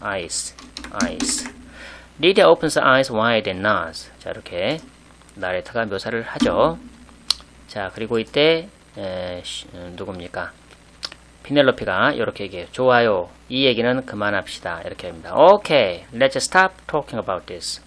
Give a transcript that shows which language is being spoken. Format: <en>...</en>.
<en>eyes. Lydia opens her eyes wide and nods.</en> <ko>자, 이렇게 나레이터가 묘사를 하죠. 자, 그리고 이때 누굽니까? 피넬로피가 이렇게 얘기해요. 좋아요. 이 얘기는 그만합시다. 이렇게 합니다.</ko> <en>Okay, let's stop talking about this.</en>